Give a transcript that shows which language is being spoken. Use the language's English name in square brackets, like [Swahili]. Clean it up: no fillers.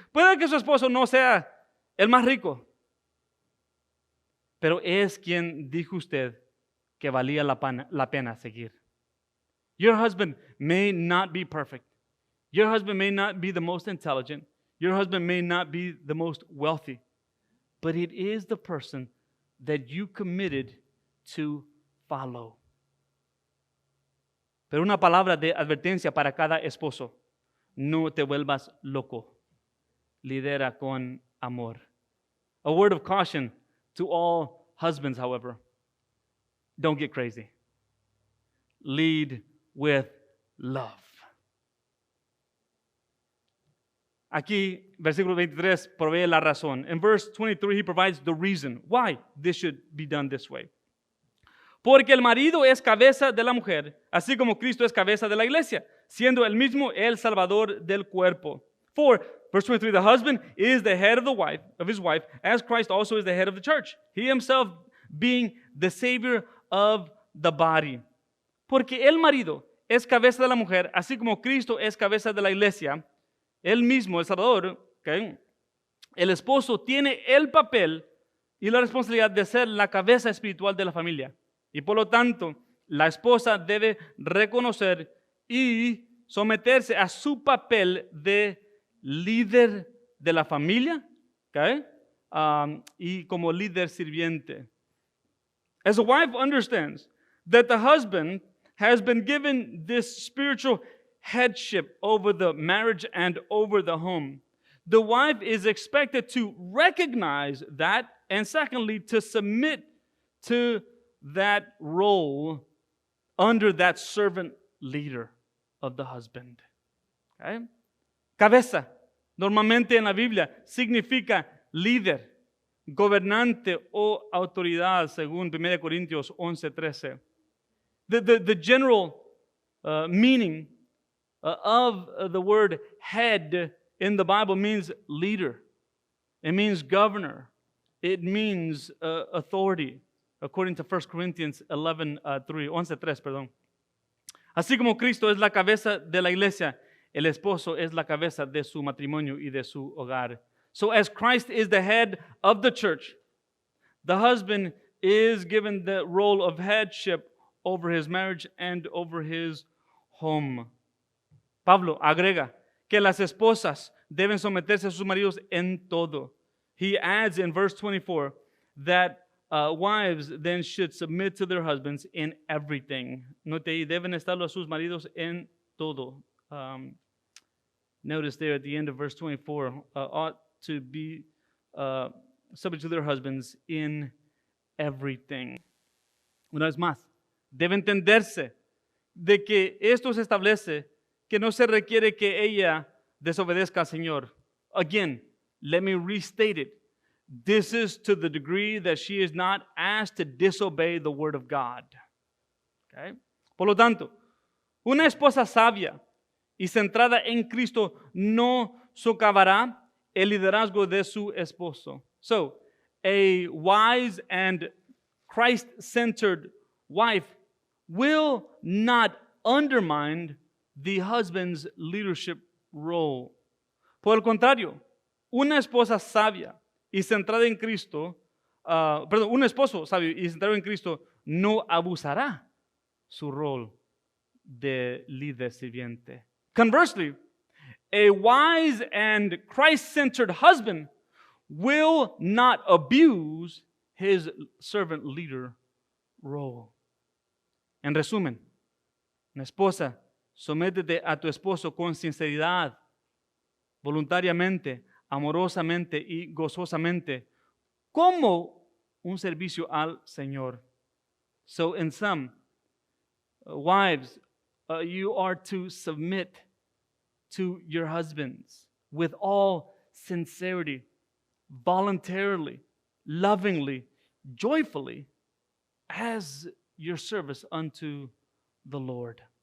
[Spanish] Puede que su esposo no sea el más rico. Pero es quien dijo usted que valía la pena seguir. [English] Your husband may not be perfect. Your husband may not be the most intelligent. Your husband may not be the most wealthy. But it is the person that you committed to follow. [Spanish] Pero una palabra de advertencia para cada esposo. No te vuelvas loco. Lidera con amor. [English] A word of caution to all husbands, however. Don't get crazy. Lead with love. [Spanish] Aquí, versículo 23 provee la razón. [English] In verse 23, he provides the reason why this should be done this way. [Spanish] Porque el marido es cabeza de la mujer, así como Cristo es cabeza de la iglesia, siendo él mismo el salvador del cuerpo. [English] For, verse 23, the husband is the head of his wife, as Christ also is the head of the church. He himself being the savior of the body. [Spanish] Porque el marido es cabeza de la mujer, así como Cristo es cabeza de la iglesia, él mismo, el Salvador, okay, el esposo tiene el papel y la responsabilidad de ser la cabeza espiritual de la familia. Y por lo tanto, la esposa debe reconocer y someterse a su papel de líder de la familia, okay, y como líder sirviente. [English] As a wife understands that the husband has been given this spiritual headship over the marriage and over the home, the wife is expected to recognize that and secondly, to submit to that role under that servant leader of the husband. Okay? [Spanish] Cabeza, normalmente en la Biblia, significa líder, gobernante o autoridad, según 1 Corintios 11:13. [English] The general meaning of the word head in the Bible means leader. It means governor. It means authority, according to 1 Corinthians 11:3, [Spanish] perdón. Así como Cristo es la cabeza de la iglesia, el esposo es la cabeza de su matrimonio y de su hogar. [English] So as Christ is the head of the church, the husband is given the role of headship over his marriage and over his home. [Spanish] Pablo agrega que las esposas deben someterse a sus maridos en todo. [English] He adds in verse 24 that wives then should submit to their husbands in everything. [Spanish] Note ahí, deben estarlo a sus maridos en todo. [English] Notice there at the end of verse 24, ought to be subject to their husbands in everything. [Spanish] Una vez más, debe entenderse de que esto se establece que no se requiere que ella desobedezca al Señor. [English] Again, let me restate it. This is to the degree that she is not asked to disobey the word of God. Okay? [Spanish] Por lo tanto, una esposa sabia y centrada en Cristo no socavará el liderazgo de su esposo. [English] So, a wise and Christ-centered wife will not undermine the husband's leadership role. [Spanish] Por el contrario, una esposa sabia y centrada en Cristo, un esposo sabio y centrado en Cristo no abusará su rol de líder sirviente. [English] Conversely, a wise and Christ-centered husband will not abuse his servant leader role. [Spanish] En resumen, una esposa, sométete a tu esposo con sinceridad, voluntariamente, amorosamente y gozosamente, como un servicio al Señor. [English] So in sum, wives, you are to submit to your husbands with all sincerity, voluntarily, lovingly, joyfully, as your service unto the Lord.